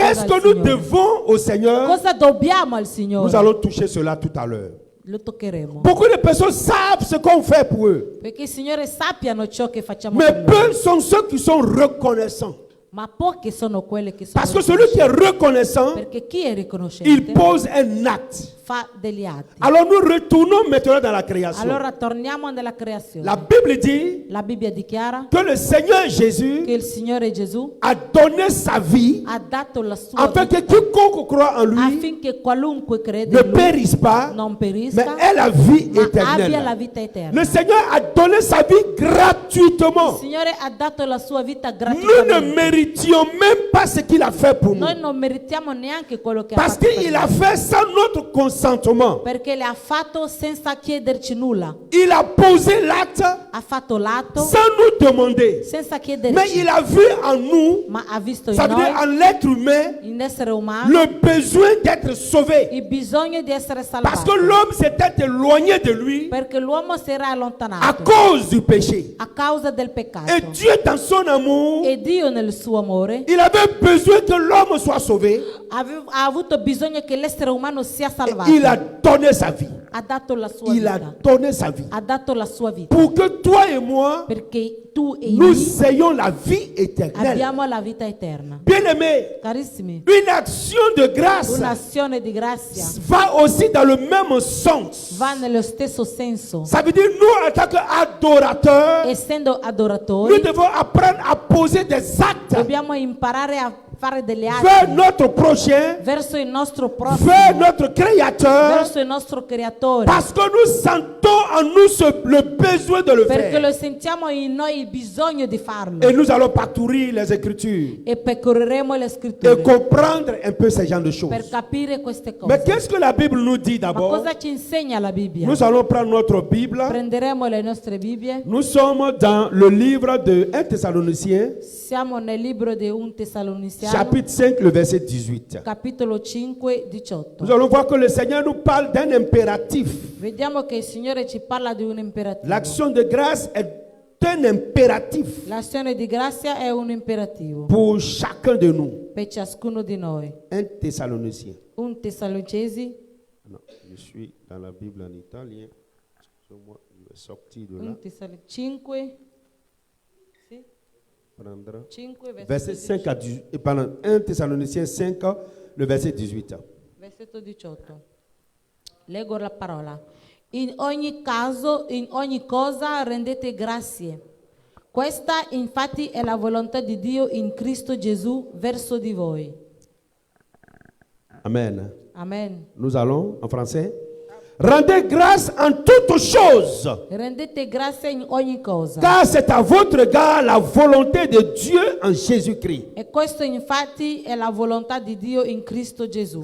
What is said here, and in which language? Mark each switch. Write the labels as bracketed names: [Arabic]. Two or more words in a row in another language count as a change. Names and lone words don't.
[French] Qu'est-ce [Italian] al [French] que nous [Italian] Signore. [French] devons au Seigneur? [Italian] Cosa dobbiamo al [French] Nous [Italian] Signore? [French] allons toucher cela tout à l'heure. [Italian] Lo toccheremo. [French] Beaucoup de personnes savent ce qu'on fait pour eux, [Italian] Perché il Signore sappiano ciò che facciamo [French] mais [Italian] per loro. [French] peu sont ceux qui sont reconnaissants. [Italian] Ma pochi sono quelli che sono [French] Parce que celui qui est reconnaissant, [Italian] Perché chi è il riconoscente [French] pose un acte. [Italian] fa degli atti. [French] Alors nous retournons maintenant dans la création. [Italian] Allora torniamo nella creazione. [French] La Bible dit [Italian] La Bibbia dichiara [French] que le Seigneur Jésus [Italian] che il Signore Gesù [French] a donné sa vie [Italian] ha dato la sua [French] afin [Italian] vita [French] que quiconque croit en lui [Italian] affinché qualunque crede [French] ne [Italian] in lui [French] périsse pas, [Italian] non [French] mais [Italian] perisca, [French] ait la vie [Italian] ma abbia la [French] éternelle. [Italian] vita eterna. [French] Le Seigneur a donné sa vie [Italian] Il [French] gratuitement. [Italian] Signore ha dato la sua vita [French] Nous ne [Italian] gratuitamente. [French] méritions même pas ce qu'il a fait pour nous. [Italian] Noi non meritiamo neanche quello che ha [French] Parce [Italian] fatto per [French] qu'il a [Italian] noi. [French] fait sans notre consentement. [Italian] Perché le ha fatto senza chiederci nulla. [French] Il a posé l'acte [Italian] Ha fatto l'atto [French] sans nous demander. [Italian] senza [French] Mais [Italian] chiederci. [French] il a vu en nous, [Italian] Ma ha visto in [French] ça veut dire [Italian] noi, [French] en l'être humain, [Italian] in essere umano, [French] le besoin d'être sauvé. [Italian] il bisogno di essere [French] Parce que [Italian] salvato. [French] l'homme s'était éloigné de lui [Italian] Perché l'uomo si era [French] à [Italian] allontanato [French] cause du péché. [Italian] a causa del [French] Et [Italian] peccato. [French] Dieu, dans son amour, [Italian] E Dio nel suo amore [French] il avait besoin que l'homme soit sauvé. [Italian] ha avuto bisogno che l'essere umano sia [French] Et [Italian] salvato. [French] il a donné sa vie. [Italian] Ha dato la sua [French] Il a [Italian] vita. [French] donné sa vie. [Italian] Ha dato la sua vita. [French] Pour que toi et moi, [Italian] Perché tu e [French] nous [Italian] io [French] ayons la vie éternelle. [Italian] abbiamo la vita eterna. [French] Bien-aimés, [Italian] Carissimi, [French] une action de grâce [Italian] un'azione di grazia [French] va aussi dans le même sens. [Italian] va nello stesso senso. [French] Ça veut dire nous, en tant qu'adorateurs, [Italian] Essendo [French] nous [Italian] adoratori, [French] devons apprendre à poser des actes [Italian] dobbiamo imparare a fare delle [French] vers [Italian] atti [French] notre prochain, [Italian] verso il nostro [French] vers [Italian] prossimo, [French] notre Créateur, [Italian] verso il nostro creatore. [French] parce que nous sentons en nous le besoin de le [Italian] Perché lo [French] faire. [Italian] sentiamo in noi il bisogno di farlo. [French] Et nous allons parcourir les Écritures [Italian] E percorreremo le [French] et [Italian] scritture [French] comprendre un peu ces genres de [Italian] per [French] choses. [Italian] capire queste [French] Mais [Italian] cose. [French] qu'est-ce que la Bible nous dit [Italian] Ma [French] d'abord? [Italian] cosa ci insegna la Bibbia? [French] Nous allons prendre notre Bible. [Italian] Prenderemo le nostre Bibbie. [French] Nous sommes dans le livre de 1 Thessaloniciens, [Italian] Siamo nel libro di 1 Tessaloniziano, [French] chapitre 5, le verset 18. [Italian] capitolo 5, 18. [French] Nous allons voir que le Seigneur nous parle d'un impératif. [Italian] Vediamo che il Signore ci parla di un imperativo. [French] L'action de grâce est un impératif [Italian] L'azione di grazia è un imperativo [French] pour chacun de nous. [Italian] per ciascuno di noi. [French] 1 Thessaloniciens. [Italian] 1 Tessalonicesi, [French] Non, je suis dans la Bible en italien. Excusez-moi, je sortir de 1 là. Tessalonicenses 5, Prendre. 5 Verset 5 à 18. Et pendant 1 Thessaloniciens 5, le verset 18. [Italian] versetto 18. Leggo la parola. In ogni caso, in ogni cosa rendete grazie. Questa infatti è la volontà di Dio in Cristo Gesù verso di voi. Amen. Amen. [French] Nous allons en français. Rendez grâce en toutes choses, [Italian] Rendete grazie in ogni cosa. [French] car c'est à votre égard la volonté de Dieu en Jésus-Christ. [Italian] E questo infatti è la volontà di Dio in Cristo Gesù.